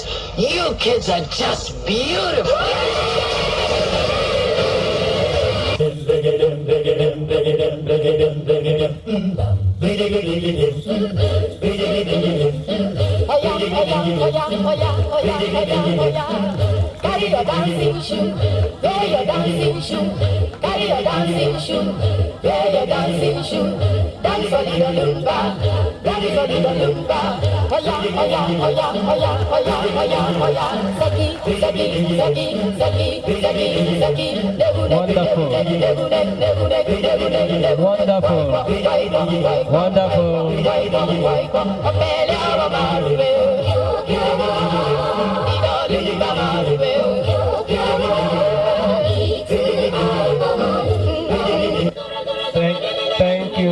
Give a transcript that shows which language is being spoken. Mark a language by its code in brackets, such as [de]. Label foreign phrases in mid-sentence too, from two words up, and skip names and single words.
[en] You kids are just beautiful. Carry your dancing shoe, wear your dancing shoe. Carry your dancing shoe, wear your dancing shoe. Dance for the lumba, dance for the lumba. [yo] Oya, oya, oya, oya, oya, oya, oya. Seki, seki, seki, seki, seki, seki. [en] Wonderful. Wonderful. Thank you.